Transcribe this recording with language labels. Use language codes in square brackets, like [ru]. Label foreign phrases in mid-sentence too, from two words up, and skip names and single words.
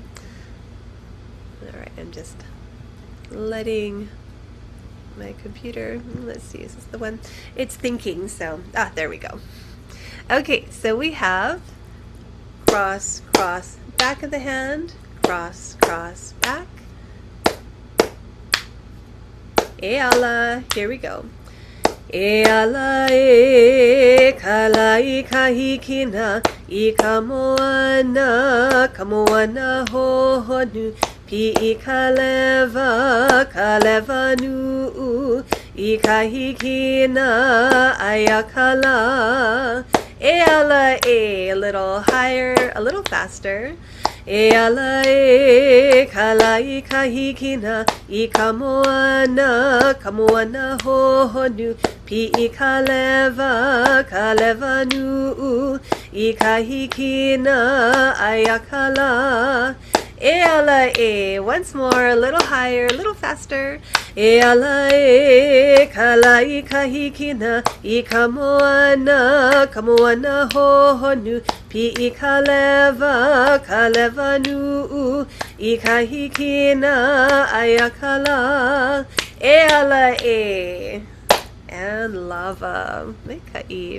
[en] All right, I'm just letting my computer, let's see, is this the one? It's thinking, so, there we go. Okay, so we have cross, cross, back of the hand, cross, cross, back. [haw] E ala, [en] here we go. [haw] E ala e kala I kahikina I kamoana ho honu pi I kaleva nu I kahikina ayakala. E ala e, [en] a little higher, a little faster. [haw] E ala e kala I kahikina I kamoana ho honu pi I kaleva nu I kahikina ayakala. E ala e, [en] once more, a little higher, a little faster. [haw] E ala e kala I kahikina I kamoana ho honu pi I kaleva nu I kahikina ayakala. E ala e, and lava mekai.